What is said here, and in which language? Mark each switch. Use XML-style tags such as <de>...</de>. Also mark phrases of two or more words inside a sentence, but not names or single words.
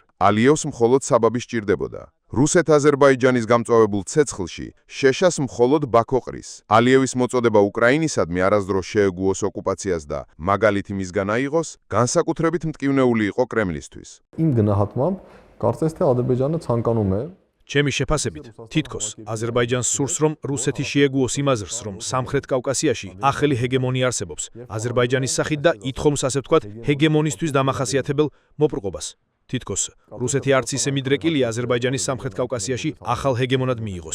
<ka>ალიევს მხოლოდ საბაბი სჭირდებოდა. რუსეთ-აზერბაიჯანის გამწვავებულ ცეცხლში შეშას მხოლოდ ბაქო ყრის. ალიევის მოწოდება უკრაინისადმი არასდროს შეეგუოს ოკუპაციას და მაგალითი მისგან აიღოს, განსაკუთრებით მტკივნეული იყო კრემლისთვის.</ka> <hy>იმ გნահատմամբ կարծես թե Ադրբեջանը ցանկանում է</hy> <ka>ჩემი შეფასებით, თითქოს აზერბაიჯანს სურს, რომ რუსეთი შეეგუოს იმ აზრს, რომ სამხრეთ კავკასიაში ახალი ჰეგემონია არსებობს, აზერბაიჯანის სახით და ითხოვს, ასე ვთქვათ, ჰეგემონისტვის დამახასიათებელ მოპრყობას. თითქოს რუსეთი არც ისე მიდრეკილია აზერბაიჯანის სამხრეთ კავკასიაში ახალ ჰეგემონად მიიღოს.</ka>